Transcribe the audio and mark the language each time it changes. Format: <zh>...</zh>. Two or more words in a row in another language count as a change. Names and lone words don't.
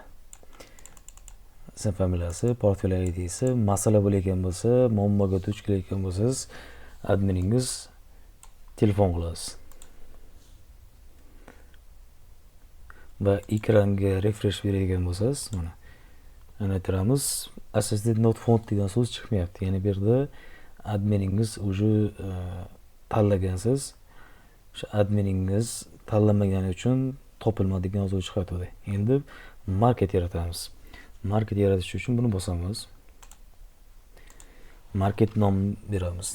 <uz>Ism familiyasi, portfolio ID'si, masala bo'layotgan bo'lsa, muammoga duch kelayotgan bo'lsangiz, adminingiz telefon qilasiz. Va ekranga refresh beradigan bo'lsangiz, mana anatiramiz,</uz> <en>assistant not found</en> <uz>degan so'z chiqmayapti. Ya'ni bu yerda adminingiz o'zi tanlagansiz. O'sha adminingiz tanlamagani uchun topilmadigan so'z chiqadi. Endi market yaratamiz. Market yaratish uchun buni bosamiz. Market nom beramiz.</uz>